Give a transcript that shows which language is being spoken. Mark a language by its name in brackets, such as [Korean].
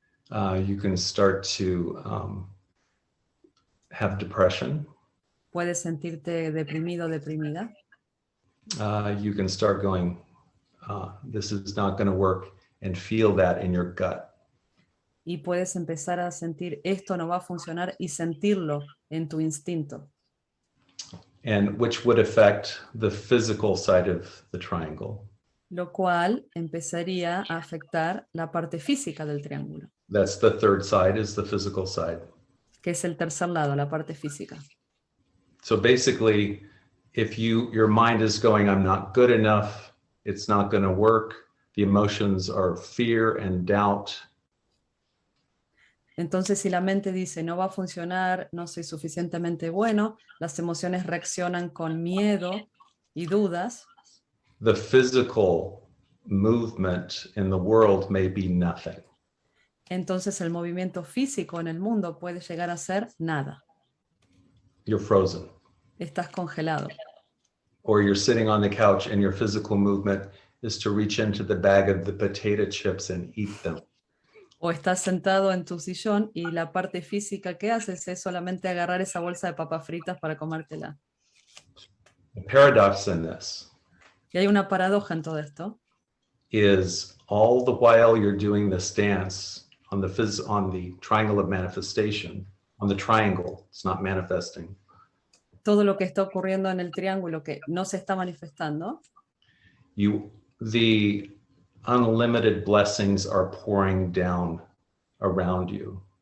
[English] You can start to have depression. [Spanish] Puedes sentirte deprimido, deprimida. [English] You can start going, this is not going to work, and feel that in your gut. [Spanish] Y puedes empezar a sentir esto no va a funcionar y sentirlo en tu instinto. [English] And which would affect the physical side of the triangle. [Spanish] Lo cual empezaría a afectar la parte física del triángulo. [English] That's the third side, is the physical side. [Spanish] Que es el tercer lado, la parte física. [English] So basically, if your mind is going, I'm not good enough, it's not going to work, the emotions are fear and doubt. [Spanish] Entonces, si la mente dice no va a funcionar, no soy suficientemente bueno, las emociones reaccionan con miedo y dudas. [English] The physical movement in the world may be nothing. [Spanish] Entonces el movimiento físico en el mundo puede llegar a ser nada. [English] You're frozen. [Spanish] Estás congelado. [English] Or you're sitting on the couch and your physical movement is to reach into the bag of the potato chips and eat them. [Spanish] O estás sentado en tu sillón y la parte física que haces es solamente agarrar esa bolsa de papas fritas para comértela. [English] The paradox in this [Spanish] Y hay una paradoja en todo esto. [English] is all the while you're doing this dance on the triangle of manifestation, on the triangle, it's not manifesting. [Spanish] Todo lo que está ocurriendo en el triángulo que no se está manifestando, [English] the unlimited blessings are pouring down around you.